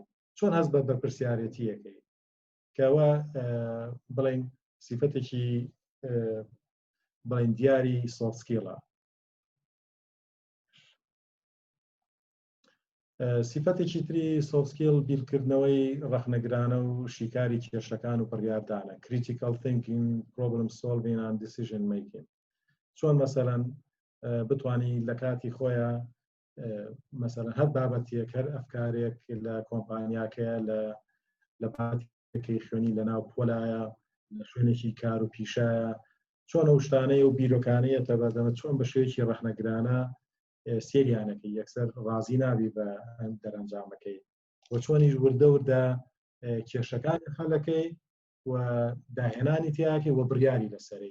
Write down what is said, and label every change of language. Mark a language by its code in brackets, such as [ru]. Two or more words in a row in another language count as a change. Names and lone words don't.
[ckb] چۆن هەست بە بەرپرسیارەتیەکەی کەەوە بڵێن سیفەتێکی بڵێن دیاری [en] soft skill. [ckb] سیفەتێکی تری [en] soft skill [ckb] بیرکردنەوەی ڕەخنەگرانە و شیکاری کێشەکان و پڕیاردانە. [en] critical thinking, problem solving and decision making. [ckb] چۆن مەسەلەن بتوانی لە کاتی خۆیان مەسەلەن هەر بابەتێک هەر ئەفکارێک لە کۆمپانیاکەیە لە پاتێکی خوێنی لە ناو پۆلایە لە شوێنێکی کار و پیشایە چۆن ئەو شتانەیە و بیرۆکانەیەتە بەدەمە چۆن بە شوێکی ڕەخنەگرانە سێریانەکەی یەکسەر ڕازی نابی بە دەرەنجامەکەی و چۆنیش وردە وردە کێشەکانی خەڵەکەی و داهێنانی تیاکەی و بڕیاری لەسەری.